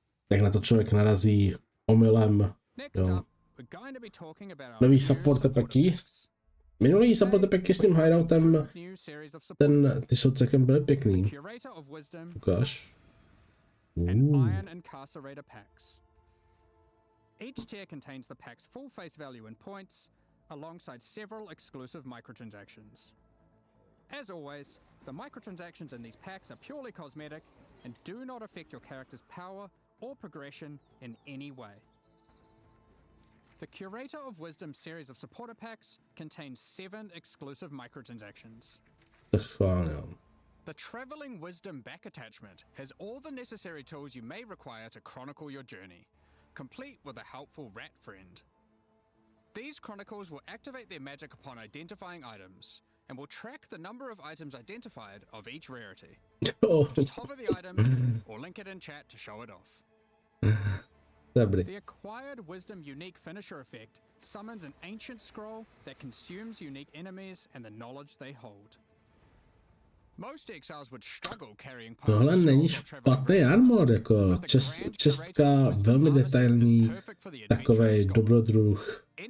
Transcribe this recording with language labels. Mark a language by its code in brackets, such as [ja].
[cs] Jak na to člověk narazí omylem [en] Next up, we're going to be talking about our [cs] Nový [en] new support supporter [cs] packy. [en] packs. [cs] Minulý support packy s tím hideoutem, ty jsou celkem byly pěkný. [en] Curator of Wisdom [cs] Ukáž. [en] and Iron Incarcerator packs. Each tier contains the pack's full face value in points, alongside several exclusive microtransactions. As always, the microtransactions in these packs are purely cosmetic and do not affect your character's power or progression in any way. The Curator of Wisdom series of supporter packs contains 7 exclusive microtransactions. The Traveling Wisdom back attachment has all the necessary tools you may require to chronicle your journey, complete with a helpful rat friend. These chronicles will activate their magic upon identifying items, and will track the number of items identified of each rarity. Just hover the item, or link it in chat to show it off. The Acquired Wisdom unique finisher effect summons an ancient scroll that consumes unique enemies and the knowledge they hold. Most exiles would struggle carrying [cs] Tohle není špatný armor, jako čestka, velmi detailní, takovej dobrodruh.